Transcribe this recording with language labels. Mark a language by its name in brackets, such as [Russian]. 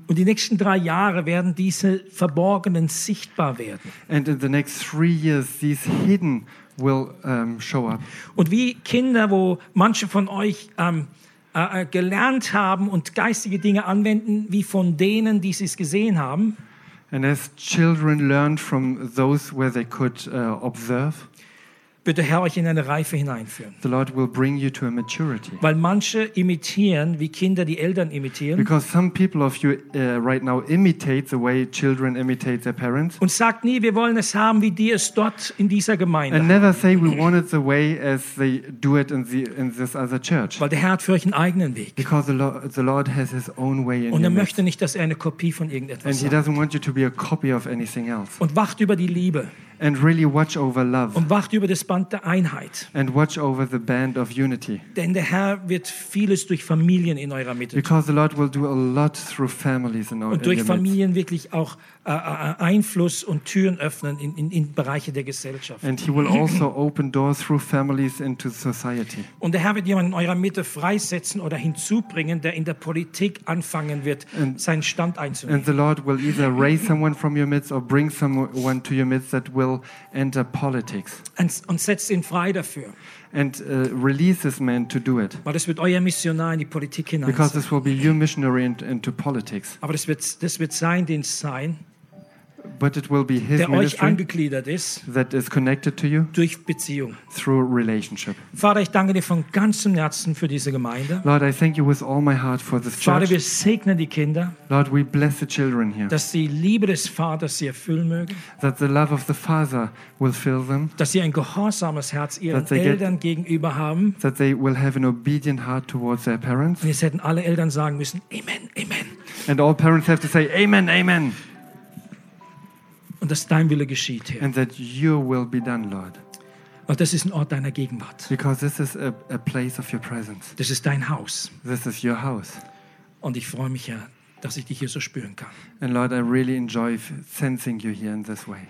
[German] Und die nächsten 3 Jahre werden diese Verborgenen sichtbar werden. [English] And in the next 3 years these hidden will show up. [German] Und wie Kinder, wo manche von euch gelernt haben und geistige Dinge anwenden, wie von denen, die sie es gesehen haben. [English] And as children learned from those where they could observe. [German] Wird der Herr euch in eine Reife hineinführen. [English] The Lord will bring you to a maturity. [German] Weil manche imitieren, wie Kinder die Eltern imitieren. [English] Because some people of you right now imitate the way children imitate their parents. [German] Und sagt nie, wir wollen es haben, wie die es dort in dieser Gemeinde. [English] And never say we want it the way as they do it in this other church. [German] Weil der Herr hat für euch einen eigenen Weg. [English] Because the Lord has his own way in [German] Und er möchte nicht, dass er eine Kopie von irgendetwas [English] And he [German] sagt. [English] Doesn't want you to be a copy of anything else. [German] Und wacht über die Liebe. [English] And really watch over love. [German] Und wacht über das Band der Einheit. [English] And watch over the band of unity. [German] Denn der Herr wird vieles durch Familien in eurer Mitte tun. [English] Because the Lord will do a lot through families in [German] Und durch Familien wirklich auch Einfluss und Türen öffnen in Bereiche der Gesellschaft. [English] And he will also open doors through families into society. [German] Und der Herr wird jemanden in eurer Mitte freisetzen oder hinzubringen, der in der Politik anfangen wird, and, seinen Stand einzunehmen. [English] And the Lord will either raise someone from your midst or bring someone to your midst that will enter politics. [German] Und setzt ihn frei dafür. [English] And release this man to do it. [German] Weil das wird euer Missionar in die Politik hinein sein. [English] Because this will be your missionary into politics. [German] Aber das wird sein Dienst sein. [English] But it will be his [German] der [English] ministry [German] euch angegliedert ist, [English] that is connected to you [German] durch Beziehung. [English] Through relationship. [German] Vater, ich danke dir von ganzem Herzen für diese Gemeinde. [English] Lord, I thank you with all my heart for this church. [German] Vater, wir segnen die Kinder. [English] Lord, we bless the children here. [German] Dass die Liebe des Vaters sie erfüllen mögen. [English] That the love of the Father will fill them. [German] Dass sie ein gehorsames Herz ihren Eltern gegenüber haben. [English] That they will have an obedient heart towards their parents. [German] Und jetzt hätten alle Eltern sagen müssen, Amen, Amen. [English] And all parents have to say, Amen, Amen. [German] Und dass dein Wille geschieht, Herr. [English] And that your will be done, Lord. [German] Weil das ist ein Ort deiner Gegenwart. [English] Because this is a place of your presence. [German] Das ist dein Haus. [English] This is your house. [German] Und ich freue mich, Herr, dass ich dich hier so spüren kann. [English] And Lord, I really enjoy sensing you here in this way.